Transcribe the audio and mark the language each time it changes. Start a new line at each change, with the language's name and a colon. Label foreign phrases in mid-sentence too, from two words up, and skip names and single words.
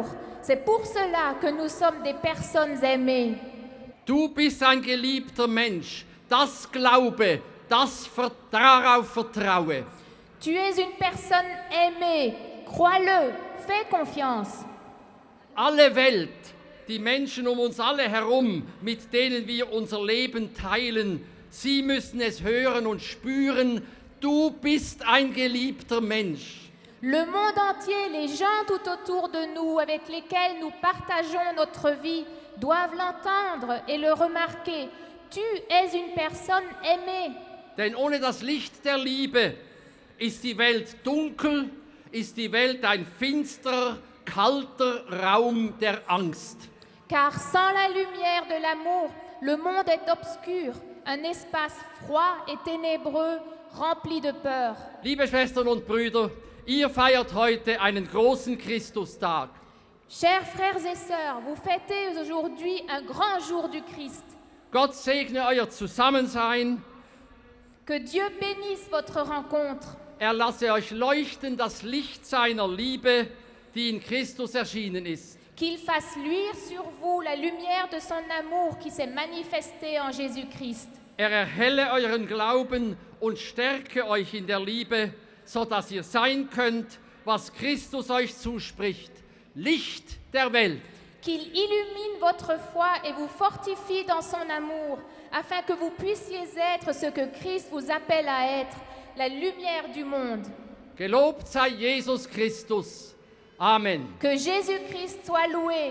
French: C'est pour cela que nous sommes des personnes aimées.
German: Du bist ein geliebter Mensch. Das glaube, darauf vertraue.
French: Tu es une personne aimée. Crois-le, fais confiance.
German: Alle Welt, die Menschen um uns alle herum, mit denen wir unser Leben teilen, sie müssen es hören und spüren, du bist ein geliebter Mensch.
French: Le monde entier, les gens tout autour de nous, avec lesquels nous partageons notre vie, doivent l'entendre et le remarquer. Tu es une personne aimée.
German: Denn ohne das Licht der Liebe ist die Welt dunkel, ist die Welt ein finsterer, kalter Raum der Angst.
French: Car sans la lumière de l'amour, le monde est obscur, un espace froid et ténébreux, rempli de peur.
German: Liebe Schwestern und Brüder, ihr feiert heute einen großen Christustag.
French: Chers frères et sœurs, vous fêtez aujourd'hui un grand jour du Christ.
German: Gott segne euer Zusammensein.
French: Que Dieu bénisse votre rencontre.
German: Lasse euch leuchten das Licht seiner Liebe, die in Christus erschienen ist.
French: Qu'il fasse luire sur vous la lumière de son amour qui s'est manifestée en Jésus-Christ.
German: Erhelle euren Glauben und stärke euch in der Liebe, sodass ihr sein könnt, was Christus euch zuspricht, Licht der Welt.
French: Qu'il illumine votre foi et vous fortifie dans son amour, afin que vous puissiez être ce que Christ vous appelle à être, la lumière du monde.
German: Gelobt sei Jesus Christus. Amen.
French: Que Jésus-Christ soit loué.